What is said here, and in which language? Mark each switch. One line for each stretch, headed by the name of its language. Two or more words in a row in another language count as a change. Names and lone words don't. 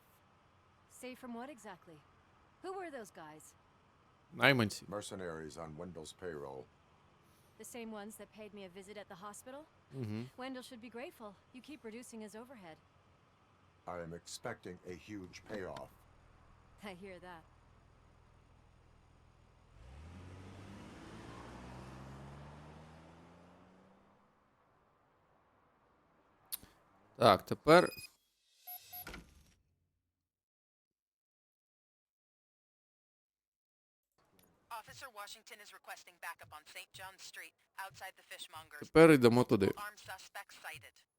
English: Safe from what exactly? Who were those guys?
Ukrainian: Найманці.
English: Mercenaries on Wendell's payroll. The same ones that paid me a visit at the hospital? Угу. Wendell should be grateful. You keep reducing his overhead. I am expecting a huge payoff. I hear that.
Ukrainian: Так, тепер.
English: Officer Washington is requesting backup on St. John's Street, outside the fishmongers.
Ukrainian: Тепер йдемо туди.
English: Armed suspects sighted.